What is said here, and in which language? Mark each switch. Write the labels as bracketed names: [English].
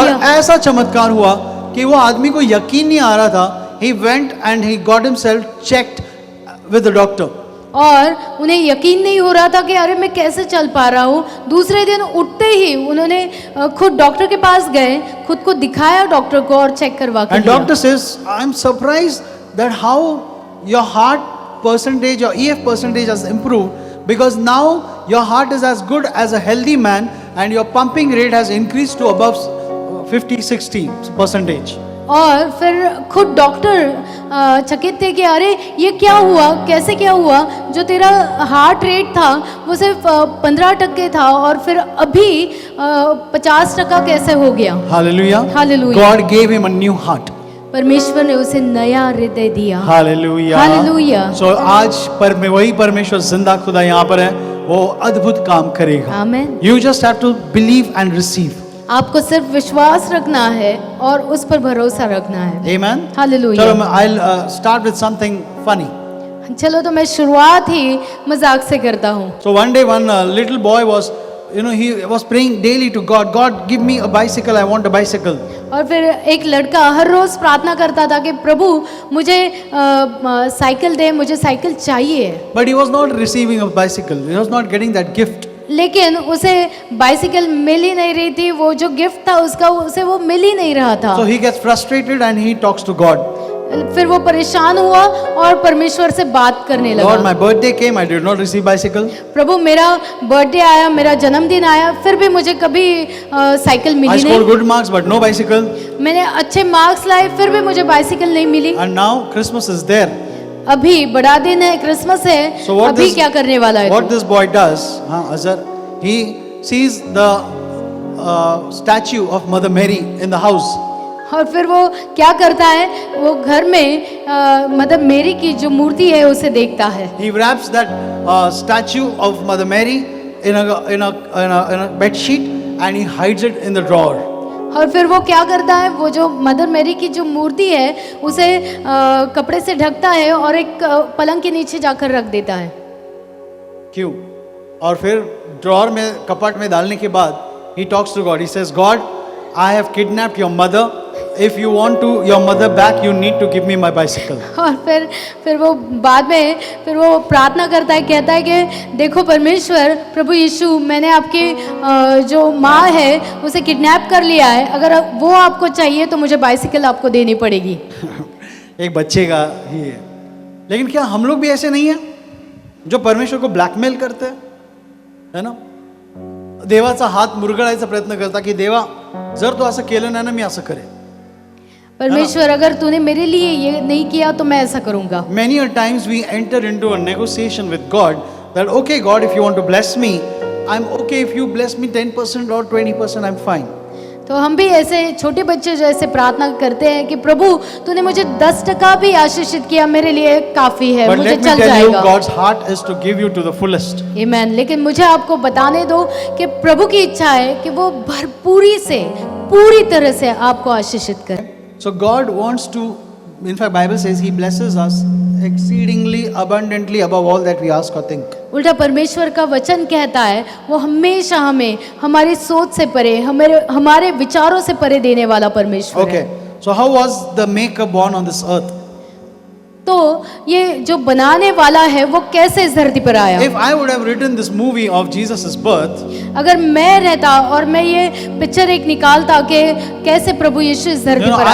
[Hindi] और ऐसा चमत्कार हुआ कि वो आदमी को यकीन नहीं आ रहा था। [English] He went and he got himself checked with the doctor. [Hindi] और उन्हें यकीन नहीं हो रहा था कि अरे मैं कैसे चल पा रहा हूँ। दूसरे दिन उठते ही उन्होंने खुद डॉक्टर के पास गए, खुद को दिखाया डॉक्टर को और चेक करवा के [English] And [Hindi] लिया। [English] doctor says, I'm surprised that how your heart percentage, your EF percentage has improved, because now your heart is as good as a healthy man and your pumping rate has increased to above 50-60%. [Hindi] और फिर खुद doctor चकित थे कि अरे ये क्या हुआ, कैसे क्या हुआ, जो तेरा हार्ट रेट था वो सिर्फ 15% था और फिर अभी 50% कैसे हो गया। [English] Hallelujah. Hallelujah. God gave him a new heart. [Hindi] परमेश्वर ने उसे नया हृदय दिया। [English] Hallelujah. Hallelujah. [Hindi] So आज वही परमेश्वर जिंदा खुदा यहाँ पर है, वो अद्भुत काम करेगा। आमीन। [English] You just have to believe and receive. [Hindi] आपको सिर्फ विश्वास रखना है और उस पर भरोसा रखना है। [English] Amen. Hallelujah. [Hindi] चलो [English] I'll start with something funny. [Hindi] चलो तो मैं शुरुआत ही मजाक से करता हूँ। [English] So one day one little boy was, he was praying daily to God. God, give me a bicycle. I want a bicycle. [Hindi] और फिर एक लड़का हर रोज प्रार्थना करता था कि प्रभु मुझे साइकिल दे, मुझे साइकिल चाहिए। [English] But he was not receiving a bicycle. He was not getting that gift. [Hindi] लेकिन उसे बाइसिकल मिल ही नहीं रही थी, वो जो गिफ्ट था उसका उसे वो मिल ही नहीं रहा था। [English] So he gets frustrated and he talks to God. [Hindi] फिर वो परेशान हुआ और परमेश्वर से बात करने लगा। [English] Lord, my birthday came. I did not receive bicycle. [Hindi] प्रभु मेरा बर्थडे आया, मेरा जन्मदिन आया, फिर भी मुझे कभी साइकिल [English] I [Hindi] मिली [English] scored [Hindi] नहीं। [English] good marks, but no bicycle. [Hindi] मैंने अच्छे मार्क्स लाए, फिर भी मुझे बाइसिकल नहीं मिली। [English] And now Christmas is there. [Hindi] अभी बड़ा दिन है, क्रिसमस है, [English] So what [Hindi] अभी [English] this, [Hindi] क्या करने वाला है [English] what [Hindi] तू? [English] this boy does, Azhar, he sees the statue of Mother Mary in the house. [Hindi] और फिर वो क्या करता है, वो घर में मतलब मेरी की जो मूर्ति है उसे देखता है। [English] He wraps that statue of Mother Mary in a bed sheet and he hides it in the drawer. [Hindi] और फिर वो क्या करता है, वो जो मदर मेरी की जो मूर्ति है उसे कपड़े से ढकता है और एक पलंग के नीचे जाकर रख देता है। क्यों? और फिर ड्रॉर में कपट में डालने के बाद [English] he talks to God. He says, God, I have kidnapped your mother. If you want your mother back, you need to give me my bicycle. [Hindi] और फिर वो बाद में फिर वो प्रार्थना करता है, कहता है कि देखो परमेश्वर, प्रभु यीशु, मैंने आपकी जो माँ है उसे किडनैप कर लिया है, अगर वो आपको चाहिए तो मुझे बाइसिकल आपको देनी पड़ेगी। एक बच्चे का ही है। लेकिन क्या हम लोग भी ऐसे नहीं हैं जो परमेश्वर को ब्लॅकमेल करते हैं, है ना? [Marathi] देवाचा हात मुरगळायचा प्रयत्न करता की देवा जर तू असं केलं नाही ना मी असं करेन. [Hindi] परमेश्वर अगर तूने मेरे लिए ये नहीं किया तो मैं ऐसा करूंगा। [English] Many a times we enter into a negotiation with God that okay God, if you want to bless me, I'm okay. If you bless me 10% or 20%, I'm fine. [Hindi] तो हम भी ऐसे छोटे बच्चे जैसे प्रार्थना करते हैं कि प्रभु तूने मुझे 10% भी आशीषित किया, मेरे लिए काफी है, [English] But [Hindi] मुझे [English] let me [Hindi] चल [English] tell you, [Hindi] जाएगा। [English] God's heart is to give you to the fullest. [Hindi] आमीन। लेकिन मुझे आपको बताने दो कि प्रभु की इच्छा है कि वो भरपूरी से, पूरी तरह से आपको आशीषित करे। [English] So God wants to, in fact Bible says He blesses us exceedingly abundantly above all that we ask or think. [Hindi] उल्टा परमेश्वर का वचन कहता है वो हमेशा हमें हमारी सोच से परे, हमारे विचारों से परे देने वाला परमेश्वर है। [English] Okay, so how was the maker born on this earth? [Hindi] तो ये जो बनाने वाला है वो कैसे इस धरती पर आया? [English] If I would have written this movie of Jesus' birth, [Hindi] अगर मैं रहता और मैं ये पिक्चर एक निकालता कि कैसे प्रभु यीशु इस धरती पर